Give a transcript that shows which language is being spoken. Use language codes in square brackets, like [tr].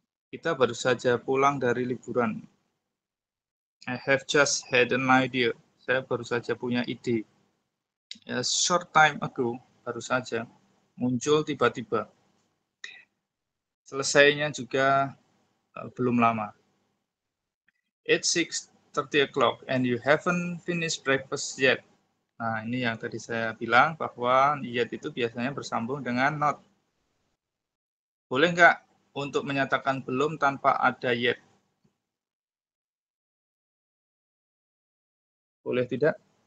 [id] Kita baru saja pulang dari liburan. [en] I have just had an idea. [id] Saya baru saja punya ide. [en] A short time ago, [id] baru saja muncul tiba-tiba. Selesainya juga belum lama. [en] It's 6:30 o'clock and you haven't finished breakfast yet. [id] Nah, ini yang tadi saya bilang bahwa yet itu biasanya bersambung dengan not. Boleh nggak untuk menyatakan belum tanpa ada yet? Boleh tidak?